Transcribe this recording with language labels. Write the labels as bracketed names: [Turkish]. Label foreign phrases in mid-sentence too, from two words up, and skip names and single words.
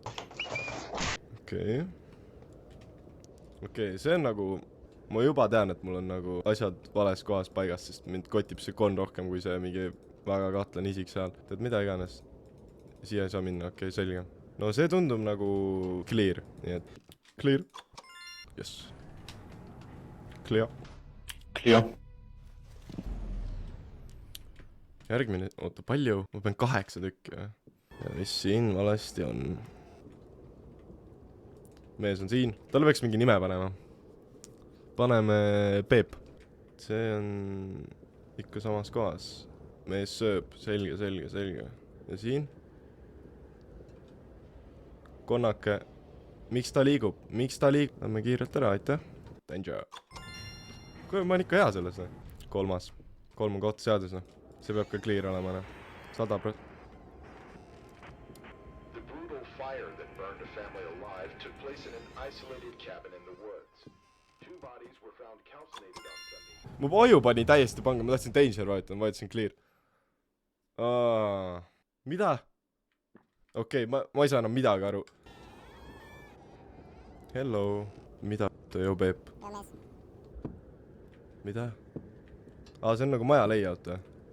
[Estonian] Okei, see on nagu, ma juba tean, et mul on nagu asjad vales kohas paigas, sest mind kotib see kon rohkem kui see mingi väga kahtlen isik seal. Tead mida iganes. Siia ei saa minna, okei, selge. No see tundub nagu clear, nii et clear. [English] Yes. Clear. [Estonian] Järgmine, oota, palju? Ma pean 8 tükki. Ja mis siin valesti on? Mees on siin. Talle võiks mingi nime panema. Paneme Peep. See on ikka samas kohas. Mees sööb. Selge. Ja siin? Konnake. Miks ta liigub? Lähme kiirelt ära, aitäh. Danger. Kui ma olen ikka hea selles, ne? 3. 3 on koht seadus, ne? See peab ka clear olema, ne? 100%. [English] The brutal fire that burned a family alive took place in an isolated cabin in the woods. 2 bodies were found calcinated on Sunday. [Estonian] Mu aju pani täiesti panga, ma tahtsin danger vajutada, vajutasin clear. Mida? Okei, ma ei saa enam midagi aru. Hello. Mida? Joo, Peep. Mida? See on nagu maja layout või?